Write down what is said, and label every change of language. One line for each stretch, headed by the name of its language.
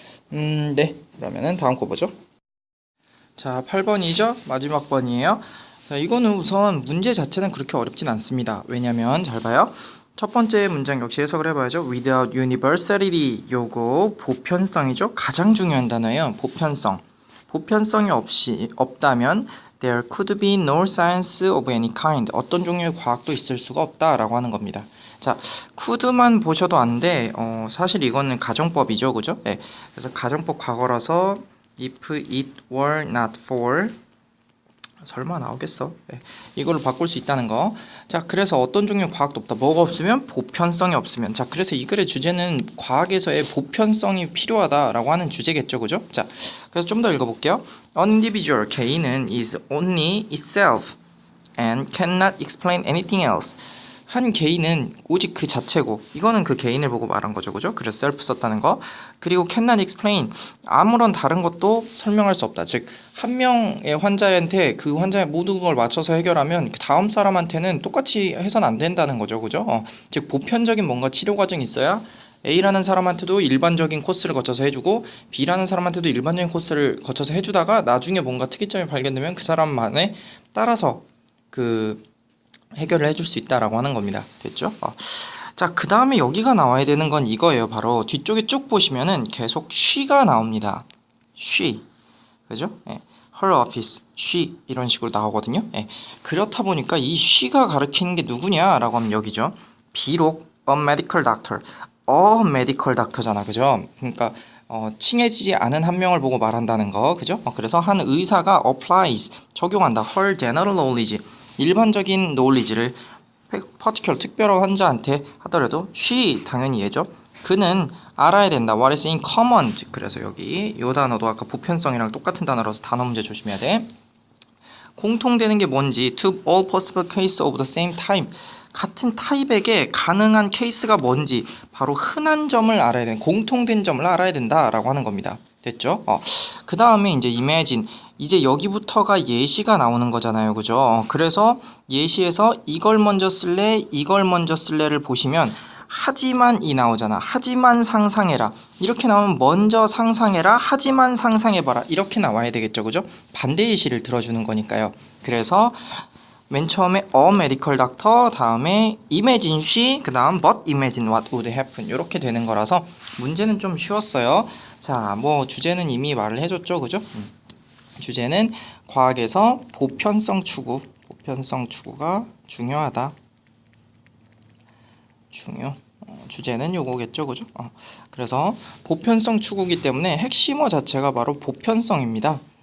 Korean: 네. 그러면은 다음 거 보죠. 자, 8번이죠? 마지막 번이에요. 자, 이거는 우선 문제 자체는 그렇게 어렵진 않습니다. 왜냐면 잘 봐요. 첫 번째 문장 역시 해석을 해봐야죠.
English: Without universality,
Korean: 요거 보편성이죠. 가장 중요한 단어예요. 보편성이 없다면
English: there could be no science of any kind.
Korean: 어떤 종류의 과학도 있을 수가 없다라고 하는 겁니다. 자, could만 보셔도 안 돼. 사실 이거는 가정법이죠, 그죠? 네. 그래서 가정법 과거라서
English: if it were not for
Korean: 설마 나오겠어? 네. 이걸로 바꿀 수 있다는 거. 자, 그래서 어떤 종류 과학도 없다. 뭐가 없으면 보편성이 없으면. 자, 그래서 이 글의 주제는 과학에서의 보편성이 필요하다라고 하는 주제겠죠, 그죠? 자, 그래서 좀 더 읽어볼게요.
English: An individual
Korean: 개인은
English: is only itself and cannot explain anything else.
Korean: 한 개인은 오직 그 자체고, 이거는 그 개인을 보고 말한 거죠, 그죠? 그래서 self 썼다는 거. 그리고
English: cannot explain,
Korean: 아무런 다른 것도 설명할 수 없다. 즉, 한 명의 환자한테 그 환자의 모든 걸 맞춰서 해결하면 다음 사람한테는 똑같이 해서는 안 된다는 거죠, 그죠? 즉, 보편적인 뭔가 치료 과정이 있어야 A라는 사람한테도 일반적인 코스를 거쳐서 해주고 B라는 사람한테도 일반적인 코스를 거쳐서 해주다가 나중에 뭔가 특이점이 발견되면 그 사람만에 따라서 그 해결을 해줄 수 있다라고 하는 겁니다. 됐죠? 자, 그 다음에 여기가 나와야 되는 건 이거예요. 바로 뒤쪽에 쭉 보시면은 계속 she가 나옵니다. she. 그죠? 예.
English: her office, she
Korean: 이런 식으로 나오거든요. 예. 그렇다 보니까 이 she가 가리키는 게 누구냐라고 하면 여기죠. 비록
English: a medical doctor, a medical doctor잖아.
Korean: 그죠? 그러니까 칭해지지 않은 한 명을 보고 말한다는 거. 그죠? 그래서 한 의사가 applies, 적용한다.
English: her general knowledge,
Korean: 일반적인 knowledge를 particular 특별한 환자한테 하더라도 she 당연히 얘죠. 그는 알아야 된다.
English: What is in common.
Korean: 그래서 여기 이 단어도 아까 보편성이랑 똑같은 단어라서 단어 문제 조심해야 돼. 공통되는 게 뭔지
English: to all possible cases of the same time.
Korean: 같은 타입에게 가능한 케이스가 뭔지 바로 흔한 점을 알아야 돼. 공통된 점을 알아야 된다라고 하는 겁니다. 됐죠? 그 다음에 이제 imagine. 이제 여기부터가 예시가 나오는 거잖아요. 그죠? 그래서 예시에서 이걸 먼저 쓸래, 이걸 먼저 쓸래를 보시면 하지만 이 나오잖아. 하지만 상상해라. 이렇게 나오면 먼저 상상해라. 하지만 상상해봐라. 이렇게 나와야 되겠죠. 그죠? 반대 예시를 들어주는 거니까요. 그래서 맨 처음에
English: a medical doctor,
Korean: 다음에
English: imagine she,
Korean: 그 다음
English: but imagine what would happen.
Korean: 이렇게 되는 거라서 문제는 좀 쉬웠어요. 자, 뭐 주제는 이미 말을 해줬죠. 그죠? 주제는 과학에서 보편성 추구가 중요하다. 주제는 요거겠죠, 그죠? 그래서 보편성 추구이기 때문에 핵심어 자체가 바로 보편성입니다.